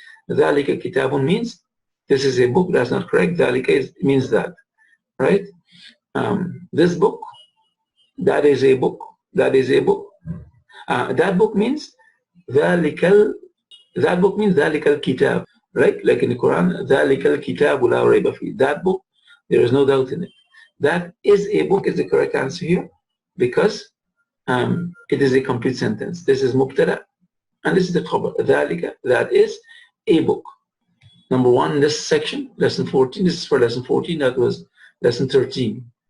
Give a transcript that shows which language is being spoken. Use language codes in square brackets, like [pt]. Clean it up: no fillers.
[en] ذَلِكَ كِتَابٌ means, this is a book. That's not correct. ذَلِكَ means that, right? This book, that is a book. That is a book. That book means ذَلِكَ الْكِتَابُ, right? [ar] Like in the Quran, ذَلِكَ الْكِتَابُ لَا رَيْبَ فِيهِ. [en] That book, there is no doubt in it. That is a book is the correct answer here, because it is a complete sentence. This is mubtada, and this is the khabar. ذَلِكَ, that is a book. Number one in this section, lesson 14. This is for lesson 14. That was lesson 13.